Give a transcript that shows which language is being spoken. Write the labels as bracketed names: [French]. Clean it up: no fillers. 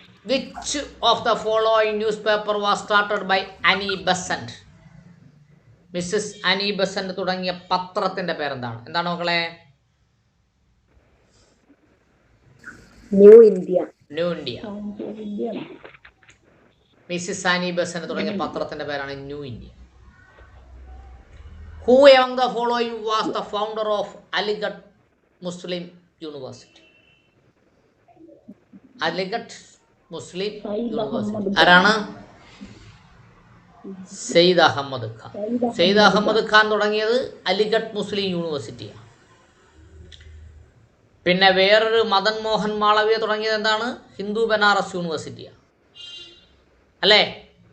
[English] Which of the following newspaper was started by Annie Besant? [Malayalam] Mrs Ani Besant തുടങ്ങിയ പത്രത്തിന്റെ പേരെന്താണ്? എന്താണ് മക്കളെ? New India. മിസ്സസ് അനി Besant തുടങ്ങിയ പത്രത്തിന്റെ പേരാണ് new India. [English] Who among the following was the founder of Aligarh Muslim University? [Malayalam] Aligarh Muslim University ആരാണ്? സെയ്ദ് അഹമ്മദ് ഖാൻ. സെയ്ദ് അഹമ്മദ് ഖാൻ തുടങ്ങിയത് അലിഗഡ് മുസ്ലിം യൂണിവേഴ്സിറ്റിയാണ്. പിന്നെ വേറൊരു മദൻ മോഹൻ മാളവ്യ തുടങ്ങിയത് എന്താണ്? ഹിന്ദു ബനാറസ് യൂണിവേഴ്സിറ്റിയാണ് അല്ലേ?